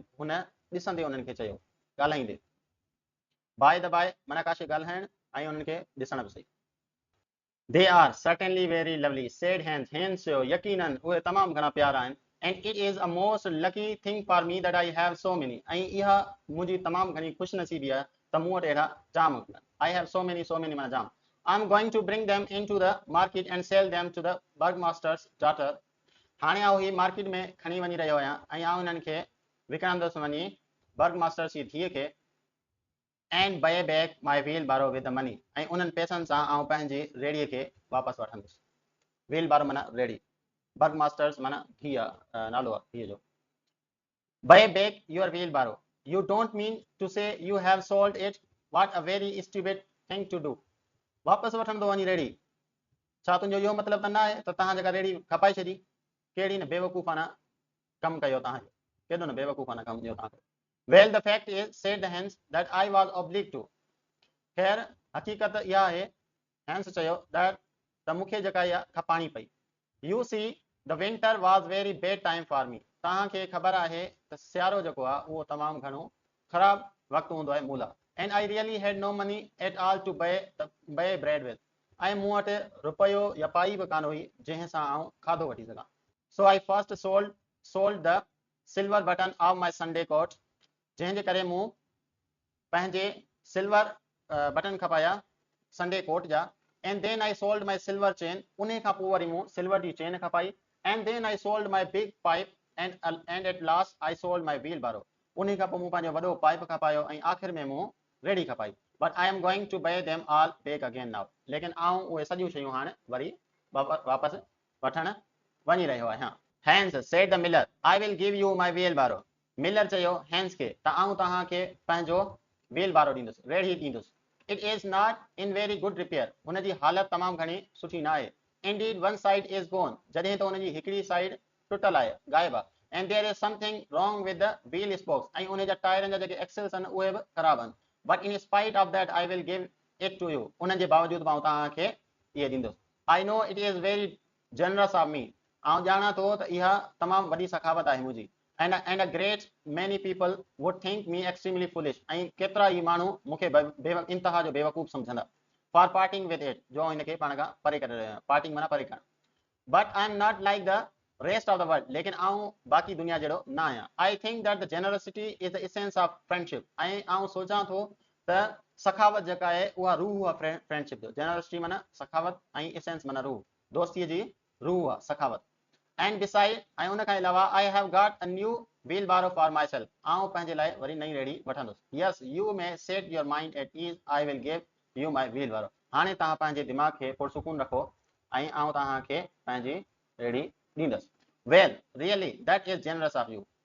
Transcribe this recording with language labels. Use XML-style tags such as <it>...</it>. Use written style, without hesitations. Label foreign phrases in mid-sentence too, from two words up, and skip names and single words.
<sd>हुन ॾिसंदे उन्हनि खे चयो ॻाल्हाईंदे.</sd> <en>By the by</en> <sd>माना काशे ॻाल्हाइण ऐं उन्हनि खे ॾिसण बि सही.</sd> <en>They are certainly very lovely, said Hans.</en> <sd>Hans चयो यकीनन उहे तमामु घणा प्यारा आहिनि.</sd> <en>And it is a most lucky thing for me that I have so many.</en> <sd>ऐं इहा मुंहिंजी तमामु घणी ख़ुशनसीबी आहे त मूं वटि अहिड़ा जाम.</sd> <en>I have so many</en> <sd>माना जाम.</sd> <en>I'm going to bring them into the market and sell them to the burgomaster's daughter.</en> <sd>हाणे आउं ही मार्केट में खणी वञी रहियो आहियां ऐं आउं उन्हनि खे विकिणंदुसि वञी बर्गमास्टर जी धीअ खे.</sd> <en>And buy back my wheelbarrow with the money.</en> <sd>ऐं उन्हनि पैसनि सां आउं पंहिंजी रेड़ीअ खे वापसि वठंदुसि. व्हीलबारो माना रेड़ी. बर्गमास्टर्स माना धीअ नालो आहे धीअ जो.</sd> <en>Buy back your wheelbarrow. You don't mean to say you have sold it? What a very stupid thing to do.</en> <sd>वापसि वठंदो वञी रेड़ी. छा तुंहिंजो इहो मतिलबु त न आहे त तव्हां जेका रेड़ी खपाए छॾी? कहिड़ी न बेवकूफ़ाना कमु कयो तव्हां. केॾो न बेवकूफ़ाना कमु कयो तव्हां.</sd> <en>Well, the fact is, said the Hans, that I was obliged to.</en> <sd>ख़ैर हक़ीक़त इहा आहे, हैंस चयो त मूंखे जेका इहा खपाणी पई.</sd> <en>You see, the winter was very bad time for me.</en> <sd>तव्हांखे ख़बर आहे त सियारो जेको आहे उहो तमामु घणो ख़राबु वक़्तु हूंदो आहे मूला</sd> <en>and I really had no money at all to buy bread with</en> <sd>ऐं मूं वटि रुपयो या पाई बि कान हुई जंहिंसां आउं खाधो वठी सघां</sd> <en>so I first sold the silver button of my Sunday coat</en> <sd>जंहिंजे करे मूं पंहिंजे सिल्वर बटन खपाया संडे कोट जा</sd> <en>and then I sold my silver chain</en> <sd>उन खां पोइ वरी मूं सिल्वर जी चेन खपाई</sd> <en>and then I sold my big pipe and at last I sold my wheelbarrow</en> <sd>उन खां पोइ मूं पंहिंजो वॾो पाइप खपायो ऐं आख़िर में मूं रेडी खपाई</sd> <en>but I am going to buy them all back again now</en> <sd>लेकिन आउं उहे सॼियूं शयूं हाणे वरी वापसि वठणु वञी रहियो आहियां</sd> <en>Hans said the miller I will give you my wheelbarrow</en> <sd>मिलर चयो हैंस खे त आउं तव्हांखे पंहिंजो व्हील बारो ॾींदुसि रेड़ी ॾींदुसि</sd> <en>it is not in very good repair</en> <sd>हुनजी हालत तमामु घणी सुठी न आहे</sd> <en>indeed one side is gone</en> <sd>जॾहिं त हुनजी हिकिड़ी साइड टुटल आहे गायब आहे</sd> <en>and there is something wrong with the wheel spokes</en> <sd>ऐं उन जा टायरनि जा जेके एक्सेल्स आहिनि उहे बि ख़राबु आहिनि</sd> <en>but in spite of that I will give it to you</en> <sd>उन जे बावजूदि मां तव्हांखे इहे ॾींदुसि</sd> <en>I know it is very generous of me</en> <sd>आउं ॼाणा थो त इहा तमामु वॾी सखावत आहे मुंहिंजी</sd> <en>and a great many people would think me extremely foolish</en> <sd>ऐं केतिरा ई माण्हू मूंखे इंतहा जो बेवकूफ़ सम्झंदा for</sd> <en>parting with it</en> <sd>जो हिनखे पाण खां परे करे रहियो आहियां parting माना परे करणु</sd> <en>but I am not like the rest of the world</en> <sd>लेकिन आउं बाक़ी दुनिया जहिड़ो न आहियां</sd> <en>I think that the generosity is the essence of friendship</en> <sd>ऐं आउं सोचां थो त सखावत जेका आहे उहा रूह आहे फ्रेंडशिप जो generosity माना सखावत ऐं essence माना रूह दोस्तीअ जी रूह आहे सखावत</sd> <en>and beside</en> <sd>ऐं उन खां अलावा</sd> <en>I have got a new wheelbarrow for myself</en> <sd>आउं पंहिंजे लाइ वरी नई रेड़ी वठंदुसि</sd> <en>yes you may set your mind at ease I will give you my wheelbarrow</en> <sd>हाणे तव्हां पंहिंजे दिमाग़ खे पुरसुकून रखो ऐं आउं तव्हांखे पंहिंजी रेड़ी ॾींदुसि</sd> <en>well really that is generous of you</en>